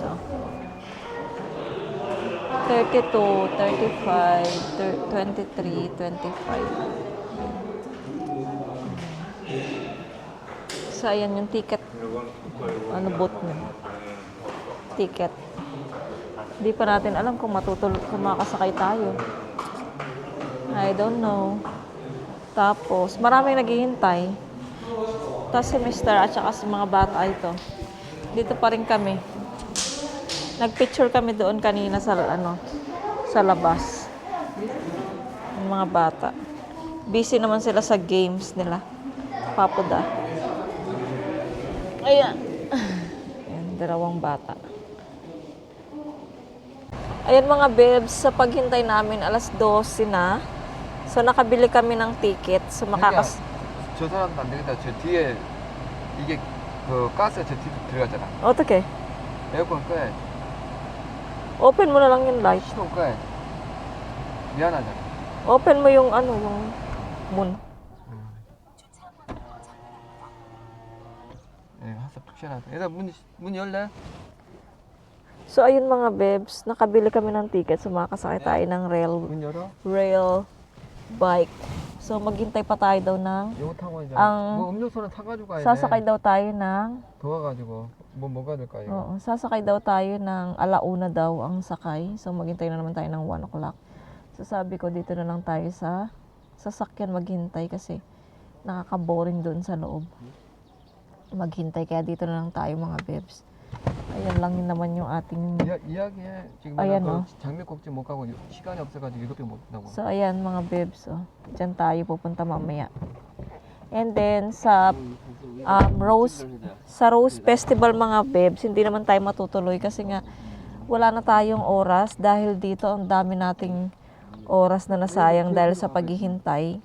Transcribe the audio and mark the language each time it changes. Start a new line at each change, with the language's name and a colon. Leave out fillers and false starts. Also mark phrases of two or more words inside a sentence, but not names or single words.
Filipino: Oh. 32, 35, 23, 25. So, ayan yung ticket. Ano booth mo? Ticket. Di pa natin alam kung kung makakasakay tayo.
English: I don't know.
Filipino: Tapos, maraming naghihintay. Tapos si Mr. at saka si mga bata ito. Dito pa rin kami. Nagpicture kami doon kanina sa sa labas. Yung mga bata. Busy naman sila sa games nila. Papuda. Ayan. Ayan, dalawang bata. Ayan mga bebs, sa paghintay namin alas 12 na. So nakabili kami ng ticket. So
Korean: 저 사람도 안 되겠다. 저 뒤에 이게 그 가스 저 뒤에 들어갔잖아. 어떻게? 에어컨 꺼야지.
Filipino: Open mo na lang yung light.
Korean: 시동 꺼야지. 미안하잖아.
Filipino: Open mo yung yung moon.
Korean: 예, 한사 푹 시원하다. 얘들아 문 열래?
Filipino: So ayun mga bebs, nakabili kami ng ticket. So makakasakay tayo ng
Korean: 문 열어?
English: rail bike.
Filipino: So maghintay pa tayo daw ng
Korean: 이거 타고 이제
Filipino: ang
Korean: 뭐 음료수는 타가지고 가야 돼.
Filipino: sasakay daw tayo ng
Korean: 더워가지고 뭐가 될까요?
Filipino: Oo, sasakay daw tayo ng alauna daw ang sakay. So maghintay na naman tayo ng 1 o'clock. So sabi ko dito na lang tayo sa sasakyan maghintay kasi nakaka-boring doon sa loob. Maghintay kaya dito na lang tayo mga bebs. Ayan lang yun naman yung ating...
Korean: 이야기해. 지금 아야, 그 너. 장미꼭지 못 가고 시간이 없어가지고 이것도 못 나고.
Filipino: So ayan mga bebs, oh. Diyan tayo pupunta mamaya.
English: And then
Filipino: sa Rose Festival mga bebs, hindi naman tayo matutuloy kasi nga wala na tayong oras dahil dito ang dami nating oras na nasayang dahil sa paghihintay.